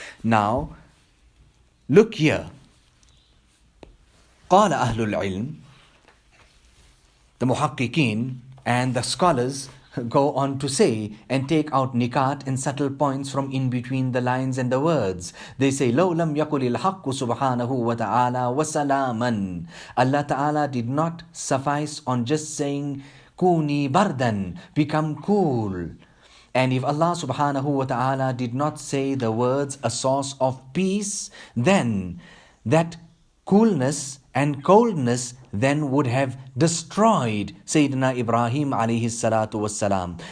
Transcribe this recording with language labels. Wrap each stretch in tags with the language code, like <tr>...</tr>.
<en>Now, look here.</en> <ar>قال أهل العلم,</ar> <en>the muhaqqiqeen and the scholars go on to say and take out nikat and subtle points from in between the lines and the words. They say,</en> <ar>لَوْ لَمْ يَقُلِ الْحَقُّ سُبْحَانَهُ وَتَعَالَى وَسَلَامًا.</ar> <en>Allah Ta'ala did not suffice on just saying, Kuni bardan, become cool. And if Allah subhanahu wa ta'ala did not say the words a source of peace, then that coolness and coldness then would have destroyed Sayyidina Ibrahim alayhi salatu wassalam.</en>